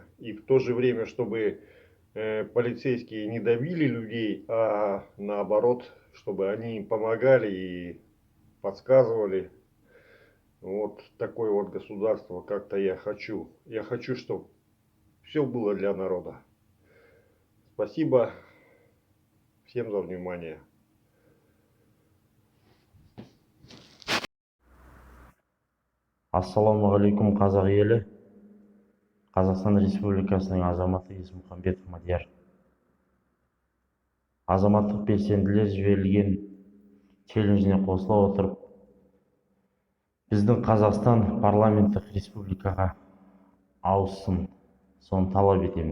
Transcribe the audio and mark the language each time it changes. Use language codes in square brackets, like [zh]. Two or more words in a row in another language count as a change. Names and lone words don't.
[ru] И в то же время, чтобы полицейские не давили людей, а наоборот, чтобы они им помогали и подсказывали. Такое государство как-то я хочу. Я хочу, чтобы все было для народа. Спасибо всем за внимание. [kk] Ассалаумағалейкум қазақ елі. Қазақстан Республикасының азаматы Есмұхамбетов Мадияр. Азаматтық белсенділер жіберілген челленджіне қосыла отырып, біздің Қазақстан парламенттік республикаға ауыссын, соны талап етемін.